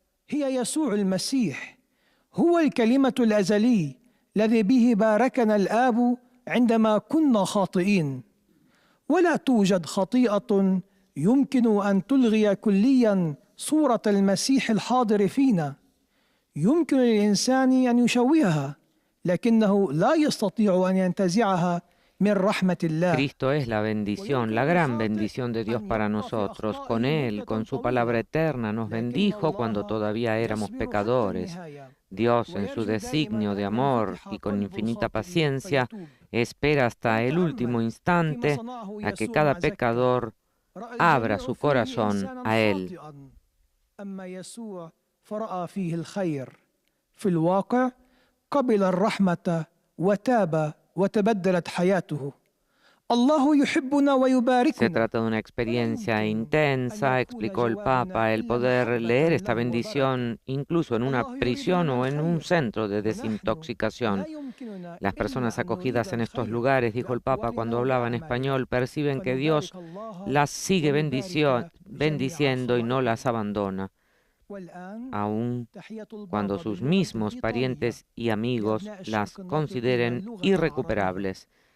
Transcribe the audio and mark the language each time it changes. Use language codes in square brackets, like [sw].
[ar] هي يسوع المسيح هو الكلمة الأزلي الذي به باركنا الآب عندما كنا خاطئين. ولا توجد خطيئة يمكن أن تلغي كلياً صورة المسيح الحاضر فينا. يمكن للإنسان أن يشوهها، لكنه لا يستطيع أن ينتزعها من رحمة الله. [es] Cristo es la bendición, la gran bendición de Dios para nosotros. Con Él, con su palabra eterna, nos bendijo cuando todavía éramos pecadores. Dios, en su designio de amor y con infinita paciencia, espera hasta el último instante a que cada pecador abra su corazón a Él. [ar] أما يسوع فرأى فيه الخير في الواقع قبل الرحمة وتاب وتبدلت حياته. الله يحبنا [es] Se [ar] ويباركنا. [es] trata de una experiencia intensa, explicó el Papa, el poder leer esta bendición incluso en una prisión o en un centro de desintoxicación. Las personas acogidas en estos lugares, dijo el Papa cuando hablaba en español, perciben que Dios las sigue bendiciendo y no las abandona, aun cuando sus mismos parientes y amigos las consideren irrecuperables.